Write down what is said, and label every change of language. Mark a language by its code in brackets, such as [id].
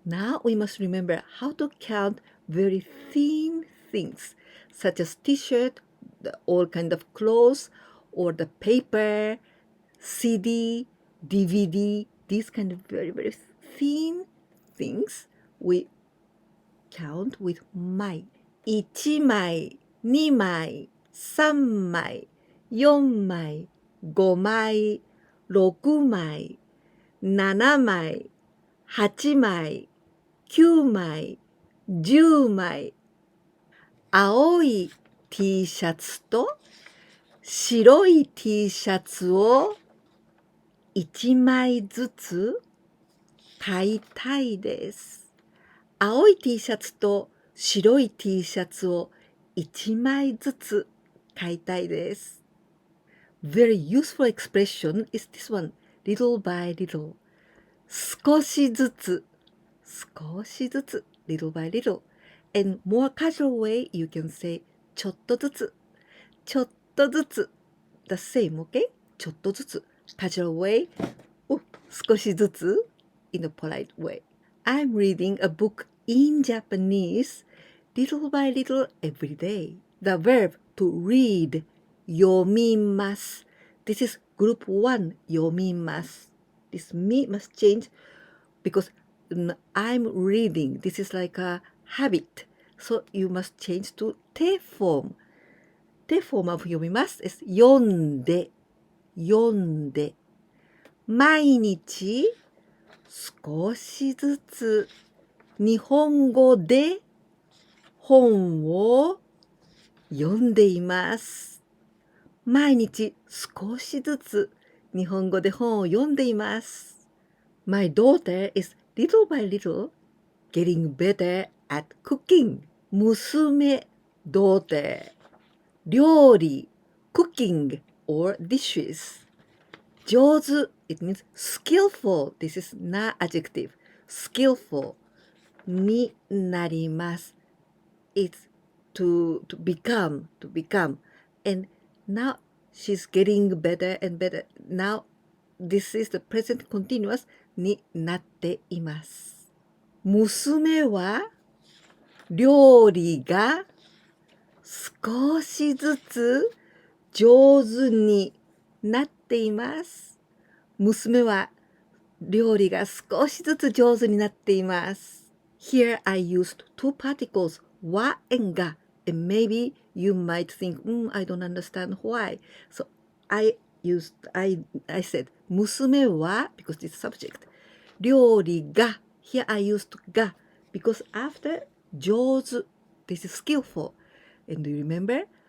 [en] Now we must remember how to count very thin things, such as t-shirt, all kind of clothes, or the paper, CD, DVD, these kind of very, very thin things, we count with 枚。 [ja] 1枚、2枚、3枚、4枚、5枚、6枚、7枚、8枚、9枚、10枚。青い T シャツと白い T シャツを1枚ずつ買いたいです。青い T シャツと白い T シャツを1枚ずつ買いたいです。 [en] Very useful expression is this one, little by little. [ja] 少しずつ、少しずつ、 [en] little by little. And more casual way, you can say [ja] ちょっとずつ、ちょっとずつ。 [en] The same, okay? [ja] ちょっとずつ。 [en] Casual way, [ja] 少しずつ [en] in a polite way. I'm reading a book in Japanese, little by little every day. The verb to read, [ja] 読みます。 [en] This is group 1, [ja] 読みます。 [en] This me must change because I'm reading. This is like a habit. So you must change to 手 form. 手 form of [ja] 読みます [en] is [ja] 読んで、読んで。毎日少しずつ日本語で本を読んでいます。毎日少しずつ日本語で本を読んでいます。 [en] My daughter is little by little getting better at cooking. 娘 daughter 料理 cooking or dishes. 上手 it means skillful. This is not adjective. Skillful [ja] になります。 [en] It's to become. And now she's getting better and better. Now this is the present continuous [ja] になっています。娘は料理が少しずつ上手になっています。娘は料理が少しずつ上手になっています。 [en] Here I used two particles, は and が and maybe you might think, I don't understand why. So I said [ja] 娘は [en] because this subject [ja] 料理が [en] here I used が because after 上手 this is skillful and do you remember